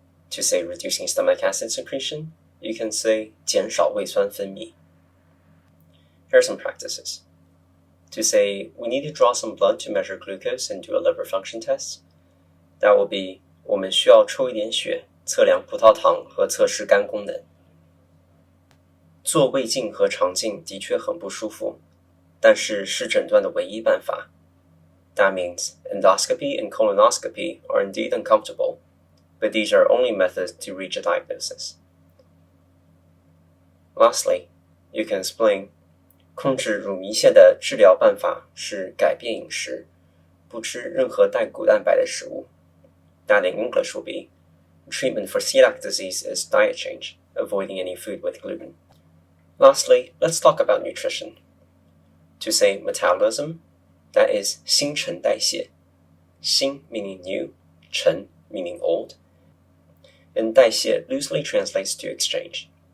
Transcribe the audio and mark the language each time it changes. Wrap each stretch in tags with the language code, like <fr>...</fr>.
<en>To say reducing stomach acid secretion, you can say 减少胃酸分泌. Here are some practices. To say we need to draw some blood to measure glucose and do a liver function test, that will be</en> <zh>我们需要抽一点血测量葡萄糖和测试肝功能。做胃镜和肠镜的确很不舒服，但是是诊断的唯一办法。</zh> <en>That means endoscopy and colonoscopy are indeed uncomfortable, but these are only methods to reach a diagnosis. Lastly, you can explain</en> <zh>控制乳糜泻的治疗办法是改变饮食，不吃任何带谷蛋白的食物。</zh> <en>That in English will be treatment for celiac disease is diet change, avoiding any food with gluten. Lastly, let's talk about nutrition. To say metabolism, that is 新陈代谢. 新 meaning new, 陈 meaning old, and 代谢 loosely translates to exchange.</en>